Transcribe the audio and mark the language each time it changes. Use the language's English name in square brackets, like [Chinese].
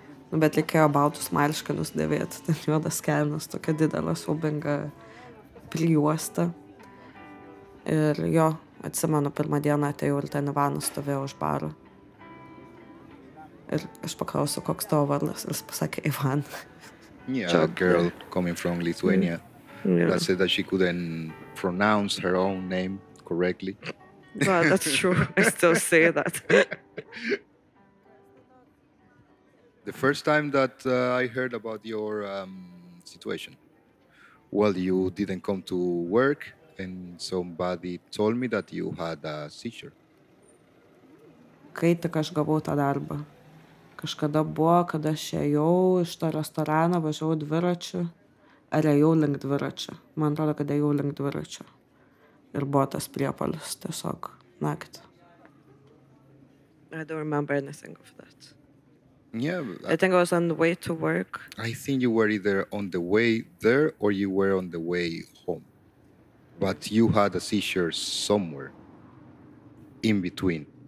[Lithuanian] Bet reikėjo baltus marškinius dėvėti, ten juodas kelnes, tokia didelė siaubinga prijuosta. Ir atsimenu, pirmą dieną atėjau ir ten Ivanas stovėjo už baro. Ir aš paklausiau, koks tavo vardas, ir jis pasakė Ivan. [English] A girl coming from Lithuania that said that she couldn't pronounce her own name correctly. Well, that's true. I still say that. The first time that I heard about your situation, well, you didn't come to work and somebody told me that you had a seizure. [Lithuanian] Kai tik aš gavau tą darbą. Kažkada buvo, kad aš ėjau iš to restorano, važiavau dviračiu, ar ėjau link dviračio. Man atrodo, kad ėjau link dviračio. Ir buvo tas priepuolis tiesiog naktį. [English] I don't remember anything of that. Yeah. I think I was on the way to work. I think you were either on the way there or you were on the way home. But you had a seizure somewhere in between.